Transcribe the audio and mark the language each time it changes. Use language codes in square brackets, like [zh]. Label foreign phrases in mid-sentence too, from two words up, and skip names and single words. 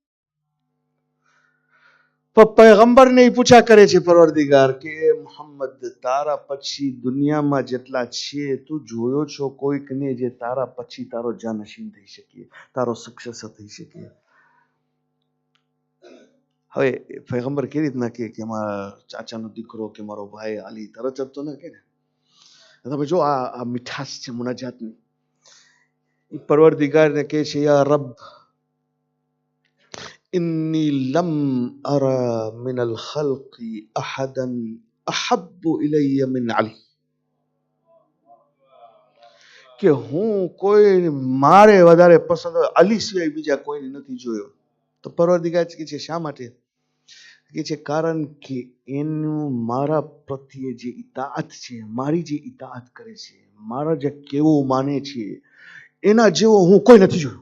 [gu] પૈગંબરને પૂછા કરે છે પરવરદિગાર કે મુહમ્મદ તારા પછી દુનિયામાં જેટલા છે તું જોયો છો કોઈકને જે તારા પછી તારો જાનશીન થઈ શકે, તારો સક્સેસર થઈ શકે? હવે પૈગંબર કેવી રીતના કે મારા ચાચાનો દીકરો કે મારો ભાઈ અલી, તરત જ તો ના કે ને. તમે જો આ મીઠાશ છે મુનાજાતની. પરવરદિગારને કહે છે [ar] يا رب إني لم أرى من الخلق أحدا أحب إلي من علي. [gu] કે હું કોઈ મારે વધારે પસંદ અલી સિવાય બીજા કોઈને નથી જોયો. તો પરવરદિગાર કે છે શા માટે? કે છે કારણ કે એનું મારા પ્રત્યે જે ઇતાઅત છે, મારી જે ઇતાઅત કરે છે, મારા જે કેવું માને છે એના જેવો હું કોઈ નથી જોયો.